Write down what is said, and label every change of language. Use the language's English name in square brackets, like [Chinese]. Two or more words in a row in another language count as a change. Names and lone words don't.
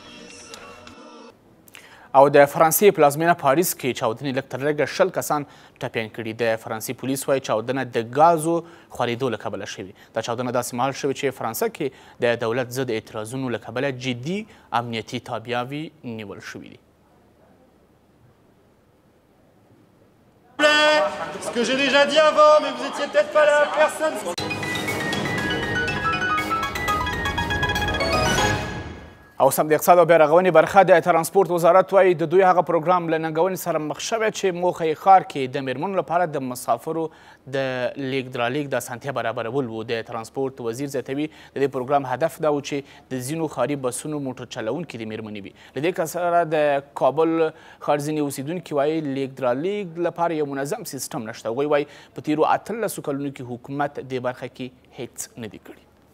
[Pashto] او د فرانسې پلازمینه پاریس کې چاودنې لږ تر لږه 20 کسان ټپیان کړي د فرانسې پولیس وایي چاودنه د ګازو خورېدو له کبله شوې دا چاودنه داسې مهال شوې چې فرانسه کې د دولت ضد اعتراضونو له کبله جدي امنیتي تابعاوې نیول شوي دي [French] Ce que j'ai déjà dit avant, mais vous étiez peut-être pas là, personne. [Pashto] او سم د اقتصاد او بیا رغونې برخه د ترانسپورت وزارت وایي د دوی هغه پروګرام له ننګونې سره مخ شوی چې موخه یې ښار کې د میرمنو لپاره د مسافرو د لیږد رالېږد د اسانتیا برابرول و د ترانسپورت وزیر زیاتوي د دې پروګرام هدف دا و چې د ځینو ښاري بسونو موټر چلوونکي د میرمنې وي له دې سره د کابل ښار ځینې اوسیدونکي وایي لیږد رالېږد لپاره یو منظم سیستم نشته هغوی وایي په تېرو 18 کلونو کې حکومت دې برخه کې هیڅ نه دي کړي